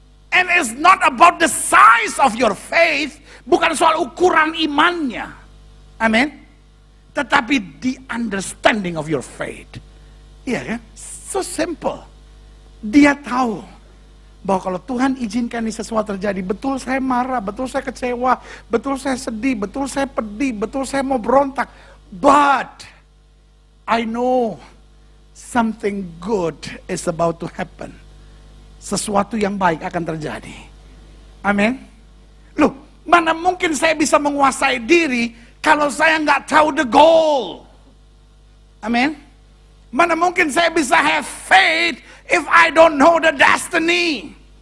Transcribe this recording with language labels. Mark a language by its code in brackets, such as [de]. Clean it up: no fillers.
[en] And it's not about the size of your faith. [id] Bukan soal ukuran imannya. Amin. Tetapi [en] the understanding of your faith. [id] Iya kan? [en] So simple. [id] Dia tahu bahwa kalau Tuhan izinkan ini sesuatu terjadi, betul saya marah, betul saya kecewa, betul saya sedih, betul saya pedih, betul saya mau berontak. [en] But I know something good is about to happen. [id] Sesuatu yang baik akan terjadi. Amin. Loh, mana mungkin saya bisa menguasai diri kalau saya nggak tahu [en] the goal. [id] Amin. Mana mungkin saya bisa [en] have faith if I don't know the destiny.